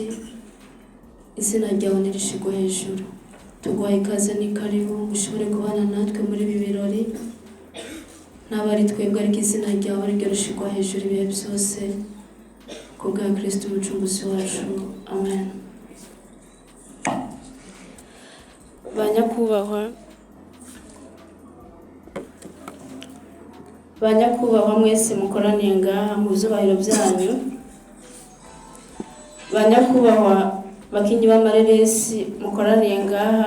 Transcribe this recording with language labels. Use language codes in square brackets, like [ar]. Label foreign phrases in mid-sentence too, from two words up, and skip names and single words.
[rn] Izina ryawe nirishigwa hejuru. Tuguhaye ikaze n'ikaribu ushobore kubana natwe muri ibi birori. N'abari twebwe ariko izina ryawe ryo rishigwa hejuru ibihe byose. Kubwa Kristo umucunguzi wacu. Amen. Banyakubahwa mwese mukoraniye ngaha mu byubahiro byanyu. Banyakubahwa bakinyi b'amareresi mukoraniye ngaha.